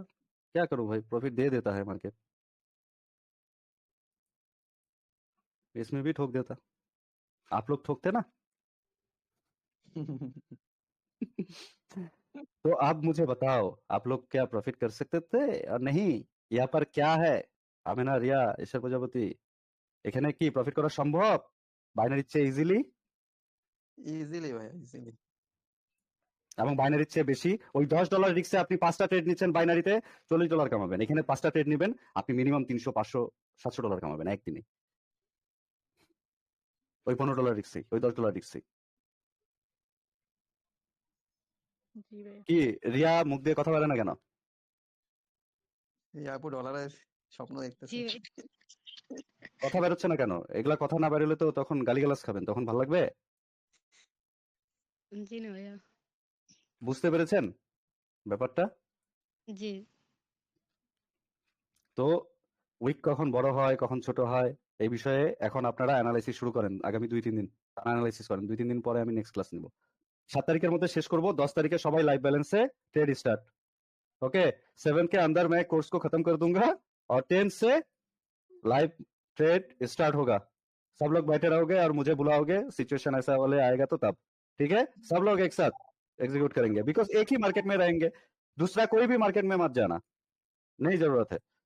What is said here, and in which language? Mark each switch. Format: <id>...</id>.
<hi>क्या करूं भाई, प्रॉफिट दे देता है मार्केट। इसमें भी ठोक देता। आप लोग ठोकते ना। तो आप मुझे बताओ, आप लोग क्या प्रॉफिट कर सकते थे और नहीं? यहाँ पर क्या है</hi> <bn>আমেনা, রিয়া, ঈশ্বর প্রজাপতি, এখানে কি প্রফিট করা সম্ভব বাইনারির চেয়ে ইজিলি? ইজিলি ভাই, ইজিলি। এবং বাইনারির চেয়ে বেশি। ওই $10 রিস্কে আপনি 5টা ট্রেড নিচ্ছেন, বাইনারিতে $40 কামাবেন। এখানে 5টা ট্রেড নেবেন, আপনি মিনিমাম 300 500 $700 কামাবেন একদিনে। ওই $15 রিস্কে, ওই $10 রিস্কে। জি ভাই। কি রিয়া মুখ দিয়ে কথা বলে না কেন? এই আপু ডলারের স্বপ্ন দেখতেছে। জি ভাই। কথা বেরোচ্ছে না কেন? এগুলা কথা না বেরোলে তো তখন গালিগালাজ খাবেন, তখন ভালো লাগবে? জি না ভাইয়া। বুঝতে পেরেছেন ব্যাপারটা? জি। তো উইক কখন বড় হয় কখন ছোট হয় এই বিষয়ে এখন আপনারা অ্যানালাইসিস শুরু করেন। আগামী 2-3 দিন অ্যানালাইসিস করেন। 2-3 দিন পরে আমি নেক্সট ক্লাস নিব। 7 तारीख মধ্যে শেষ করব।</bn> <hi>10 तारीख সবাই लाइव बैलेंस से ट्रेड स्टार्ट। ओके 7 के अंदर मैं कोर्स को खत्म कर दूंगा और 10 से लाइव ट्रेड स्टार्ट होगा। सब लोग बैठे रहोगे और मुझे बुलाओगे, सिचुएशन ऐसा वाले आएगा तो तब, ठीक है? सब लोग एक साथ एग्जीक्यूट करेंगे बिकॉज एक ही मार्केट में रहेंगे, दूसरा कोई भी मार्केट में मत जाना, नहीं जरूरत है।</hi>